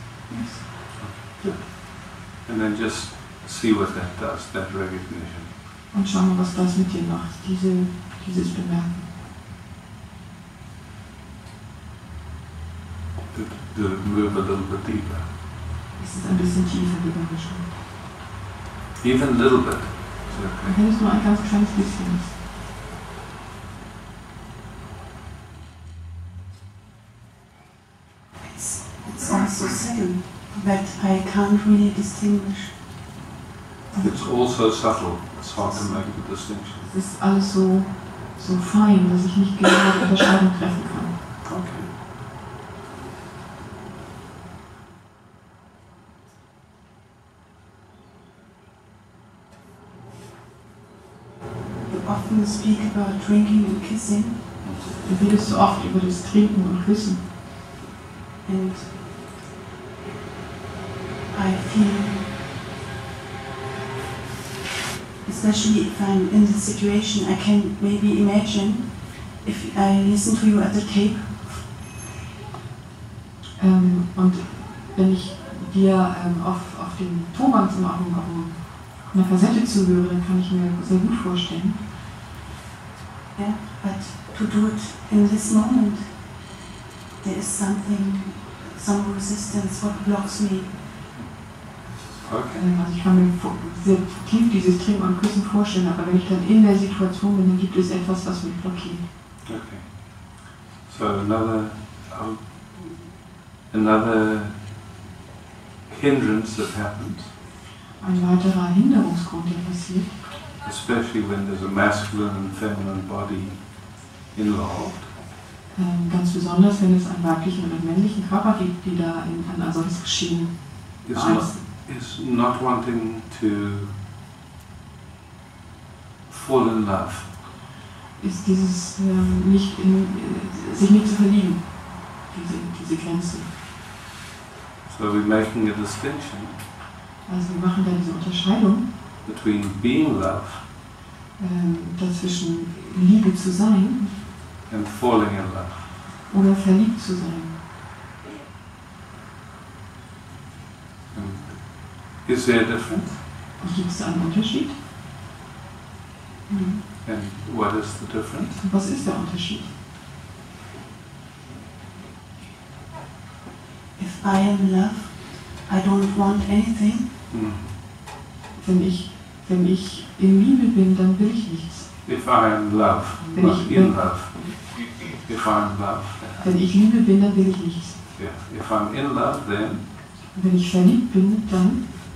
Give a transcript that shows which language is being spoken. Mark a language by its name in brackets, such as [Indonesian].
[English] Yes. Good. And then just see what that does, that recognition. [German] Und schau mal, was das mit dir macht, dieses Bemerken. [English] To move a little bit deeper. [German] Es ist ein bisschen tiefer, die Überraschung. [English] Even a little bit. Is [German] Und [English] okay. [German] wenn es nur ein ganz kleines bisschen ist. [English] It's also subtle that I can't really distinguish. It's also subtle. It's hard to make the distinction. [German] Es ist alles so fein, dass ich nicht genau die Unterscheidung treffen kann. [English] Okay. You often speak about drinking and kissing, [German] Du redest so oft über das Trinken und Küssen. [English] and I feel, especially if I'm in the situation, I can maybe imagine if I listen to you at the tape. [German] Und wenn ich dir auf dem Tonband auf einer Kassette zuhöre, dann kann ich mir sehr gut vorstellen. [English] Yeah, but to do it in this moment, there is something, some resistance, what blocks me. Okay. [German] Also ich kann mir sehr tief dieses Trinken und Küssen vorstellen, aber wenn ich dann in der Situation bin, dann gibt es etwas, was mich blockiert. [English] Okay. So another hindrance that happens, [German] Ein weiterer Hinderungsgrund, der passiert, [English] especially when there's a masculine and feminine body involved, [German] ganz besonders, wenn es einen weiblichen und einen männlichen Körper gibt, die da an ein solches Geschehen [English] is not wanting to fall in love. [German] ist dieses sich nicht zu verlieben, diese Grenze. [English] So we're making a distinction [German] Also wir machen da diese Unterscheidung [English] between being love [German] dazwischen Liebe zu sein [English] and falling in love. [German] oder verliebt zu sein. [English] And is there a difference? [German] Gibt es da einen Unterschied? [English] And what is the difference? [German] Und was ist der Unterschied? [English] If I am love, I don't want anything. [German] Wenn ich in Liebe bin, dann will ich nichts. [English] If I am love, not in love. If I'm love. [German] Wenn ich Liebe bin, dann will ich nichts. [English] Yeah. If I'm in love, then [German] Wenn ich verliebt bin, dann